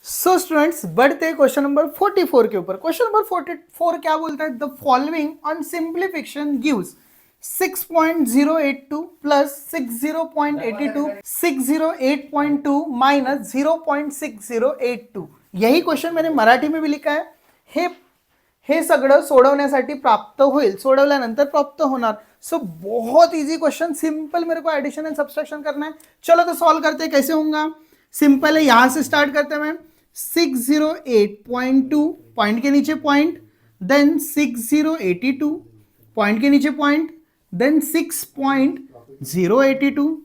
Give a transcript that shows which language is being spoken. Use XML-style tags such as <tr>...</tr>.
<hi>So students बढ़ते हैं question number 44 के ऊपर। क्वेश्चन नंबर 44 क्या बोलता है?</hi> <en>the following on simplification gives</en> <hi>6.082 plus 60.82 608.2 minus 0.6082। यही क्वेश्चन मैंने मराठी में भी लिखा है।</hi> <mr>हे सगळं सोडवण्यासाठी प्राप्त होईल, सोडवल्यानंतर प्राप्त होणार।</mr> <hi>सो बहुत इजी क्वेश्चन, सिंपल मेरे को एडिशन एंड सब्सट्रैक्शन करना है। चलो तो सॉल्व करते हैं। कैसे होगा? सिंपल है, यहां से स्टार्ट करते हैं। मैं 608.2 पॉइंट के नीचे पॉइंट, देन 6082 पॉइंट के नीचे पॉइंट, देन 6.082।</hi>